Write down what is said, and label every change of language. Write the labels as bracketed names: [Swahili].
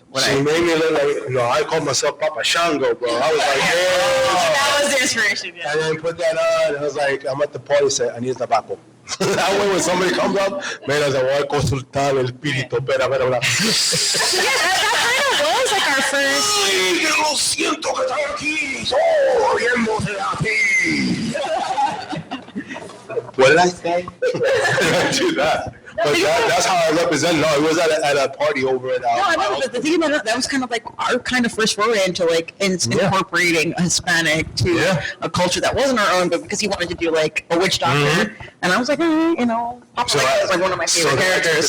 [English] She made me look like I called myself Papa Shango, bro. I was like, yeah. That was the inspiration. Yeah. And then put that on, and I was like, I'm at the party, said, I need tobacco. That way when somebody comes up, man, I was like, [Spanish] voy a consultar el espíritu, espera. [English] Yeah, that kind of was like our first. [Spanish] Lo siento que estoy aquí, riéndose a ti. [English] What did I say? I didn't do that. But that's how I represent. No, it was at a party over at. No, I know, but the thing about it, that was kind of like our kind of first foray into like incorporating a Hispanic to a culture that wasn't our own, but because he wanted to do like a witch doctor, and I was like, Papa Lempa was like one of my favorite characters.